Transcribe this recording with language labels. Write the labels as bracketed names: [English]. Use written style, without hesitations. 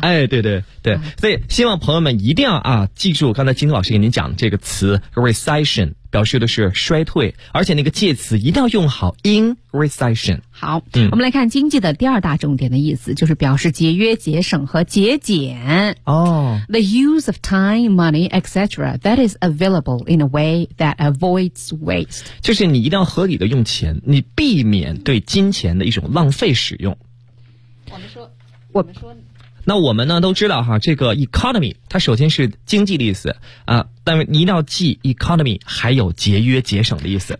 [Chinese] 哎，对，所以希望朋友们一定要记住刚才金老师给您讲这个词 recession。表示的是衰退，而且那个介词一定要用好 [English] in recession。 [Chinese] 好，我们来看经济的第二大重点的意思，就是表示节约、节省和节俭。 [English] The use of time, money, etc. that is available in a way that avoids waste. [Chinese] 就是你一定要合理的用钱，你避免对金钱的一种浪费使用。我们说。那我们呢都知道哈，这个 economy 它首先是经济的意思啊，但是你一定要记 economy 还有节约节省的意思。